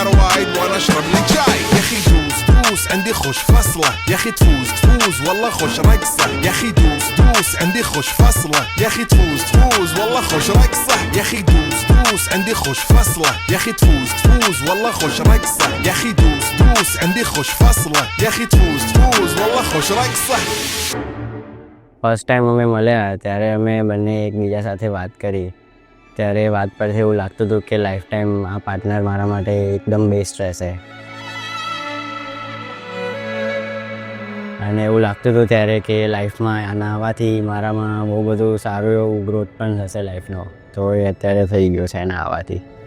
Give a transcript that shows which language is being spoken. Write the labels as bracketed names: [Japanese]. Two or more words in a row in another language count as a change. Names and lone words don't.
[Arabic] وايد وانا اشرب لي جاي يا اخي دوس دوس عندي خوش فصلة يا اخي تفوز تفوز والله خوش رقصة يا اخي دوس دوس عندي خوش فصلة يا اخي تفوز تفوز والله خوش رقصة يا اخي دوس دوس عندي خوش فصلة يا اخي تفوز تفوز والله خوش رقصة يا اخي دوس دوس عندي خوش فصلة يا اخي تفوز تفوز والله خوش رقصة. [English] first time [Gujarati] અમે મળ્યા ત્યારે અમે બંને એકબીજા સાથે વાત કરી, ત્યારે વાત પરથી એવું લાગતું હતું કે [English] life time [Gujarati] આ પાર્ટનર મારા માટે એકદમ બેસ્ટ રહેશે. અને એવું લાગતું હતું ત્યારે કે લાઈફમાં આના આવવાથી મારામાં બહુ બધું સારું એવું ગ્રોથ પણ થશે લાઈફનો, તો એ અત્યારે થઈ ગયો છે એના આવવાથી.